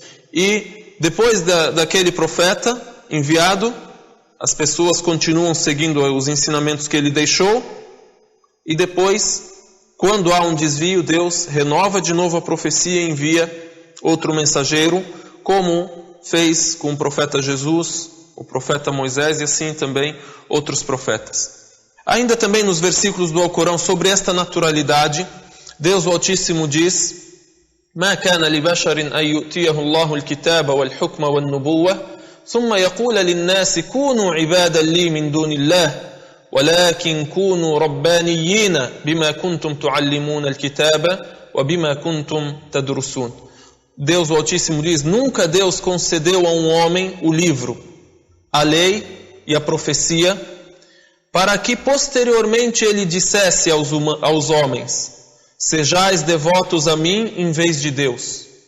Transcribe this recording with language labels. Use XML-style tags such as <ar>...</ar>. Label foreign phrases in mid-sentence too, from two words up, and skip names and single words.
<pt>E depois daquele profeta enviado, as pessoas continuam seguindo os ensinamentos que ele deixou, e depois, quando há um desvio, Deus renova de novo a profecia e envia outro mensageiro, como fez com o profeta Jesus, o profeta Moisés e assim também outros profetas. Ainda também nos versículos do Alcorão sobre esta naturalidade, Deus o Altíssimo diz:</pt> <ar>ما كان لبشر أن يؤتيه الله الكتاب والحكم والنبوة ثم يقول للناس كونوا عبادا لي من دون الله ولكن كونوا ربانيين بما كنتم تعلمون الكتاب وبما كنتم تدرسون.</ar> <pt>Deus o Altíssimo diz: nunca Deus concedeu a um homem o livro, a lei e a profecia, para que posteriormente ele dissesse aos homens: sejais devotos a mim em vez de Deus.</pt>